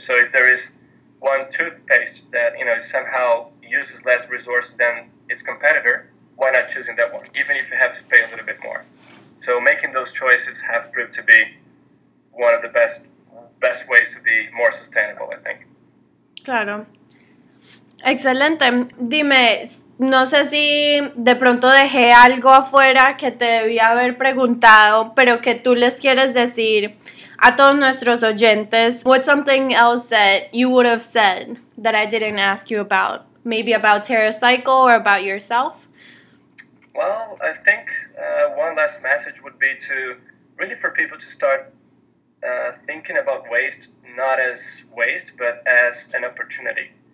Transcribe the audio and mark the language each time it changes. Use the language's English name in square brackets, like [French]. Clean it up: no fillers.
[English] So if there is one toothpaste that, you know, somehow uses less resource than its competitor, why not choosing that one, even if you have to pay a little bit more? So making those choices have proved to be one of the best ways to be more sustainable, I think. [Spanish] Claro. Excelente. Dime, no sé si de pronto dejé algo afuera que te debía haber preguntado, pero que tú les quieres decir a todos nuestros oyentes. [English] What's something else that you would have said that I didn't ask you about? Maybe about TerraCycle or about yourself? Well, I think one last message would be to really for people to start thinking about waste not as waste, but as an opportunity.